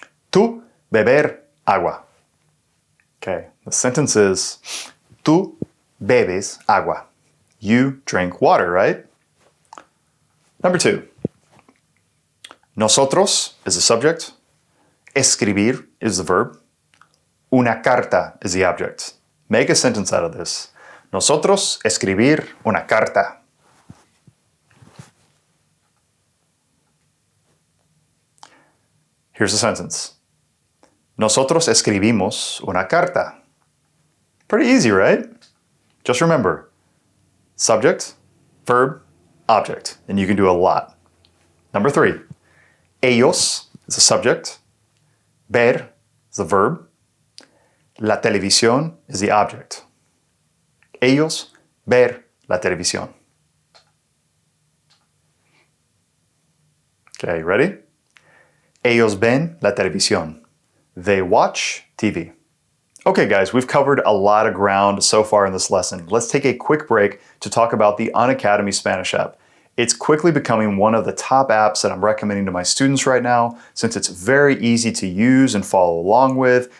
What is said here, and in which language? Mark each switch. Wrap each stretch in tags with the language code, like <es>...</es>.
<es>Tú beber agua.</es> <en>Okay, the sentence is,</en> <es>tú bebes agua.</es> <en>You drink water, right? Number 2. Nosotros is the subject. Escribir is the verb.</en> <es>Una carta</es> <en>is the object. Make a sentence out of this.</en> <es>Nosotros escribir una carta.</es> <en>Here's the sentence.</en> <es>Nosotros escribimos una carta.</es> <en>Pretty easy, right? Just remember, subject, verb, object, and you can do a lot. Number 3, ellos is the subject. Ver is the verb.</en> <es>La televisión</es> <en>is the object.</en> <es>Ellos ver la televisión.</es> <en>Okay, ready?</en> <es>Ellos ven la televisión.</es> <en>They watch TV. Okay, guys, we've covered a lot of ground so far in this lesson. Let's take a quick break to talk about the Unacademy Spanish app. It's quickly becoming one of the top apps that I'm recommending to my students right now, since it's very easy to use and follow along with.</en>